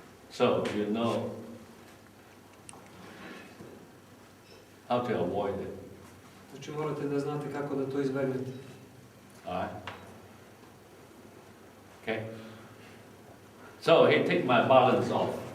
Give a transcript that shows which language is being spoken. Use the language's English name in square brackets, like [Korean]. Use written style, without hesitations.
[English] So you know how to avoid it. [Serbian] Znači morate da znate kako da to izbegnete. [English] Alright. Okay. So he take my balance off.